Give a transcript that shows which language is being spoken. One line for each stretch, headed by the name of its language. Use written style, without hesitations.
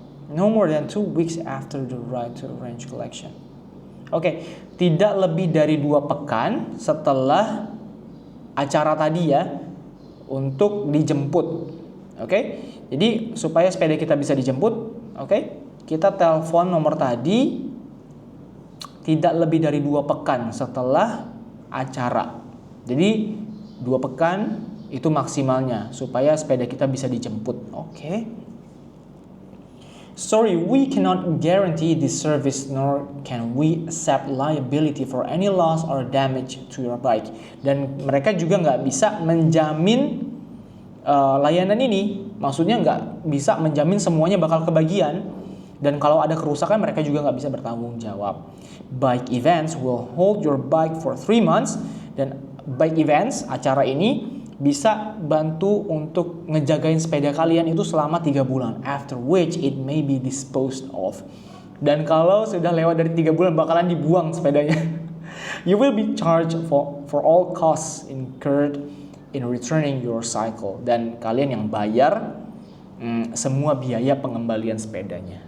English: No more than 2 weeks after the ride to arrange collection.
Indonesian: Tidak lebih dari 2 pekan setelah acara tadi ya untuk dijemput. Jadi supaya sepeda kita bisa dijemput, kita telepon nomor tadi tidak lebih dari 2 pekan setelah acara. Jadi 2 pekan itu maksimalnya supaya sepeda kita bisa dijemput.
English: Sorry, we cannot guarantee this service nor can we accept liability for any loss or damage to your bike.
Indonesian: Dan mereka juga nggak bisa menjamin layanan ini Maksudnya nggak bisa menjamin semuanya bakal kebagian. Dan kalau ada kerusakan mereka juga nggak bisa bertanggung jawab.
English: Bike events will hold your bike for 3 months.
Indonesian: Dan bike events, acara ini bisa bantu untuk ngejagain sepeda kalian itu selama 3 bulan.
English: After which it may be disposed of.
Indonesian: Dan kalau sudah lewat dari 3 bulan bakalan dibuang sepedanya.
English: You will be charged for all costs incurred in returning your cycle.
Indonesian: Dan kalian yang bayar semua biaya pengembalian sepedanya.